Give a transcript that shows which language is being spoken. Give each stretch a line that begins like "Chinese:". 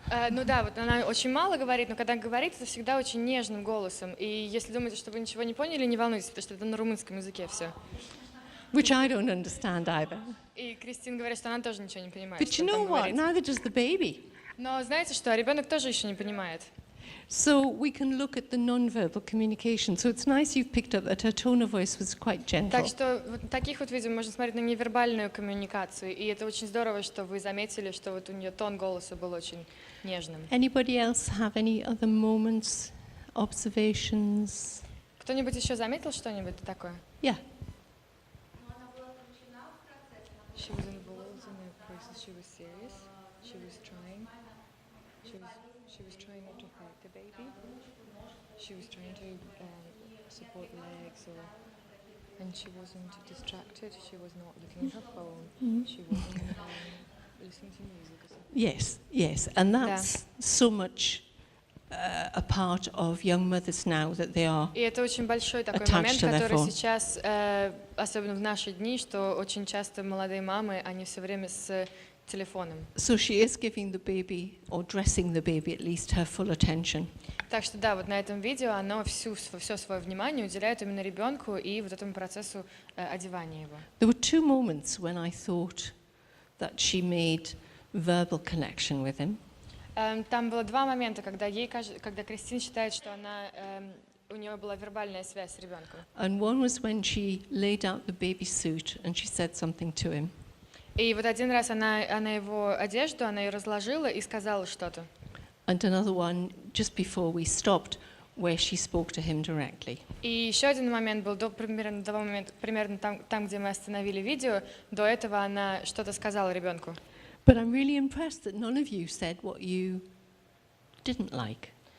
Russian: Ну да, вот она очень мало говорит, но когда говорит, это всегда очень нежным голосом. И если думаете, что вы ничего не поняли, не волнуйтесь, потому что это на румынском языке все.
English: Which I don't understand either.
Russian: И Кристин говорит, что она тоже ничего не понимает,
English: But
Russian: что
English: you know
Russian: там
English: what?
Russian: говорит.
English: Neither does the baby.
Russian: Но знаете что, ребенок тоже еще не понимает.
English: So we can look at the non-verbal communication. So it's nice you've picked up that her tone of voice was quite gentle.
Russian: Так что вот таких вот видео можно смотреть на невербальную коммуникацию. И это очень здорово, что вы заметили, что вот у нее тон голоса был очень нежным.
English: Anybody else have any other moments, observations?
Russian: Кто-нибудь еще заметил что-нибудь такое?
English: Yeah. She was involved in the process. She was serious. She was trying. She was trying not to hurt the baby. She was trying to support legs, and she wasn't distracted. She was not looking at her phone. She wasn't listening to music or something. Yes, yes. And that's so much a part of young mothers now that they are.
Russian: И это очень большой такой момент, который сейчас, особенно в наши дни, что очень часто молодые мамы, они все время с телефоном.
English: So she is giving the baby, or dressing the baby at least, her full attention.
Russian: Так что да, вот на этом видео оно все свое внимание уделяет именно ребенку и вот этому процессу одевания его.
English: There were two moments when I thought that she made verbal connection with him.
Russian: Там было два момента, когда Кристин считает, что у нее была вербальная связь с ребенком.
English: And one was when she laid out the baby suit and she said something to him.
Russian: И вот один раз она его одежду, она ее разложила и сказала что-то.
English: And another one just before we stopped, where she spoke to him directly.
Russian: И еще один момент был примерно там, где мы остановили видео. До этого она что-то сказала ребенку.
English: But I'm really impressed that none of you said what you didn't like.